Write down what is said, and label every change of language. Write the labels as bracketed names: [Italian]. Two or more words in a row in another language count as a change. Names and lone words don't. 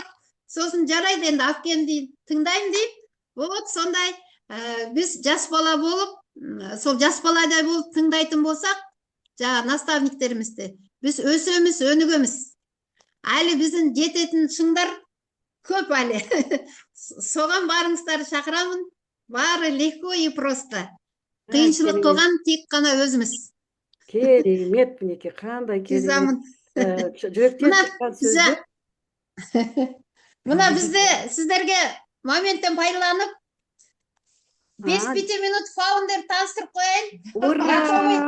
[Kazakh] Сосын жарайды, енді апкемді тыңдаймын дейіп, вот сондай біз жас бала болып, сол жас баладай болып тыңдайтын болсақ, жаңа наставниктерімізді, біз өсеміз, өнігеміз. Әлі біздің жететін шыңдар көп әлі. Соған барыңыздарды шақырамын. [Russian] Бары легко и просто. [Kazakh] Қиыншылық қылған тек қана өзіміз. Керемет, мінеке, қандай керемет. Жүректен шыққан сөздер. Мына бізде сіздерге моменттен пайдаланып 5 минут фаундер таныстырып қояйын.